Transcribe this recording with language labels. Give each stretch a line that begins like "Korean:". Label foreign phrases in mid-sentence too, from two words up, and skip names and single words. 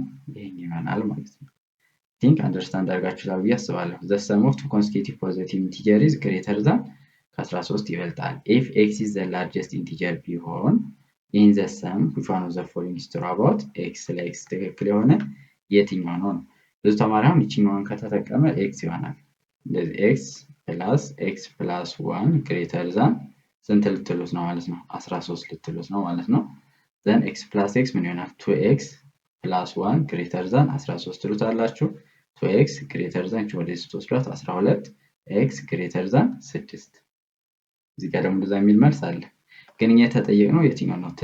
Amharic: ይሄኛው ይሆናል ማለት ነው።
English: think understand
Amharic: አድርጋችኋል ብዬ አስባለሁ።
English: the sum of two consecutive positive integers is greater than
Amharic: ከ13 ይበልጣል
English: if x is the largest integer ቢሆን in the sum which one of the following is true about x
Amharic: ለx ትክክል የሆነ የትኛው ነው? ብዙ ተማሪ አሁን ይችኛውን ከተጠቀመ x ይሆናል። ስለዚህ
English: x plus 1 greater than
Amharic: ስንት ልትሉት ነው ማለት ነው? 13 ልትሉት ነው ማለት ነው።
English: then x plus x
Amharic: ምን ይሆናል?
English: 2x plus 1 greater than 13
Amharic: ትሉታላችሁ።
English: 2x greater than
Amharic: ወደዚህ ስትወስዷት
English: 12 x greater than 6
Amharic: እዚህ ጋር ደግሞ እንደዛ የሚል መልስ አለ። ግን እኛ የተጠየቅነው የትኛው ነው?